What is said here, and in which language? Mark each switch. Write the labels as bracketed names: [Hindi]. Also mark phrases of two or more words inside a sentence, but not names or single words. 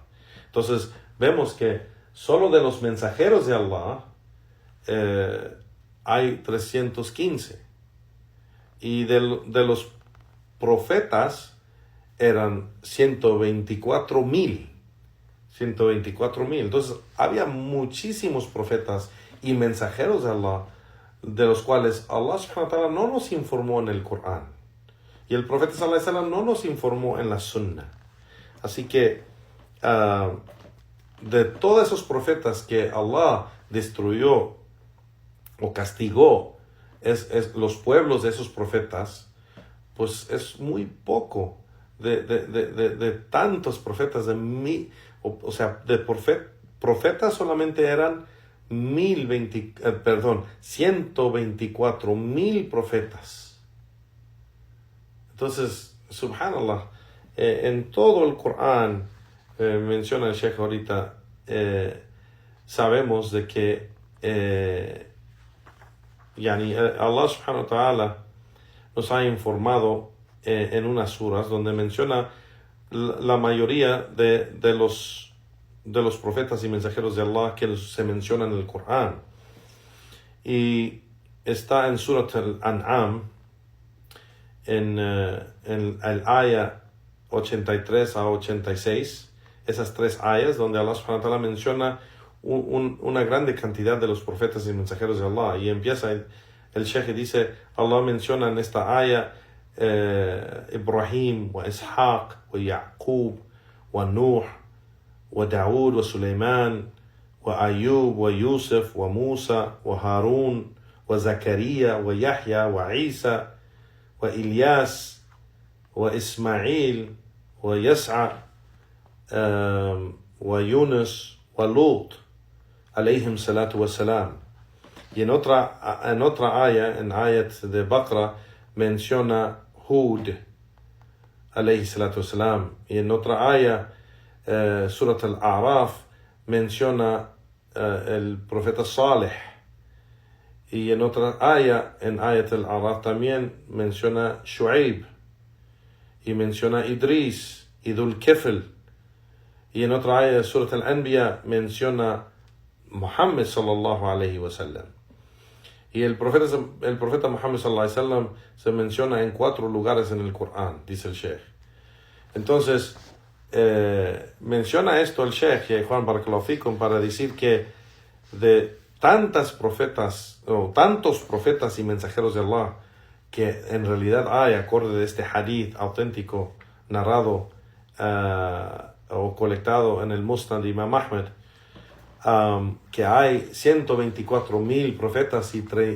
[Spanish] Entonces vemos que solo de los mensajeros de Allah hay 315, y de los profetas eran 124,000. Entonces había muchísimos profetas y mensajeros de Allah, de los cuales Allah [Arabic] سبحانه وتعالى [Spanish] no nos informó en el Corán, y el profeta [Arabic] صلى الله عليه وسلم [Spanish] no nos informó en la Sunna. Así que de todos esos profetas que Allah destruyó o castigó, los pueblos de esos profetas, pues es muy poco de tantos profetas, o sea, de profetas solamente eran 124,000 profetas. Entonces, subhanallah, en todo el Corán, menciona el Sheikh ahorita, sabemos de que Allah [Arabic] سبحانه وتعالى [Spanish] nos ha informado en unas suras donde menciona la mayoría de los profetas y mensajeros de Allah que se mencionan en el Corán. Y está en Surat al-An'am, en el aya 83 a 86, esas tres ayas donde Allah [Arabic] سبحانه وتعالى [Spanish] menciona una grande cantidad de los profetas y mensajeros de Allah. Y empieza el Sheikh y dice, Allah menciona en esta aya إبراهيم وإسحاق ويعقوب ونوح وداود وسليمان وأيوب ويوسف وموسى وهارون وزكريا ويحيى وعيسى وإلياس وإسماعيل ويسع ويونس ولوط [Arabic] عليهم الصلاة والسلام. [Spanish] Y en otra aya, en ayat de Baqara, menciona Hud [Arabic] عليه الصلاة والسلام, [Spanish] y en otra aya, Surat al-A'raf, menciona el profeta Saleh, y en otra aya, en ayat al-A'raf también menciona Shu'aib, y menciona Idris y Dhul Kifl, y en otra aya de Surat al-Anbiya menciona Muhammad [Arabic] صلى الله عليه وسلم. [Spanish] Y el profeta Muhammad [Arabic] صلى الله عليه وسلم [Spanish] se menciona en 4 lugares en el Corán, dice el Sheikh. Entonces, menciona esto el Sheikh Juan [Arabic] بارك الله فيكم [Spanish] para decir que de tantos profetas y mensajeros de Allah que en realidad hay acorde de este hadith auténtico narrado o colectado en el Musnad de Imam Ahmed, que hay 124,000 profetas y